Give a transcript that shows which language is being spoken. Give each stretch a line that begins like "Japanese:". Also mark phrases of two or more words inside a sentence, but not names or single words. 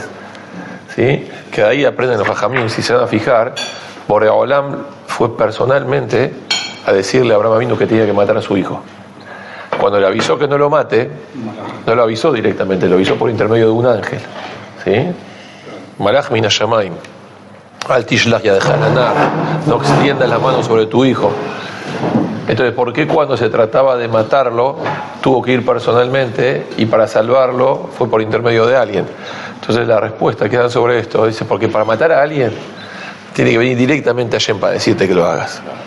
Spanish: ¿Sí? Que ahí aprenden los jajamín, si se van a fijar, Borei Olam fue personalmente a decirle a Abraham Avinu que tenía que matar a su hijo. Cuando le avisó que no lo mate, no lo avisó directamente, lo avisó por intermedio de un ángel. ¿Sí?
Hebrew: מלאך מן השמים אל תשלח ידך אל הנער,
Spanish: no extiendas la mano sobre tu hijo. Entonces, ¿por qué cuando se trataba de matarlo tuvo que ir personalmente y para salvarlo fue por intermedio de alguien? Entonces la respuesta que dan sobre esto dice, porque para matar a alguien tiene que venir directamente a Hashem para decirte que lo hagas.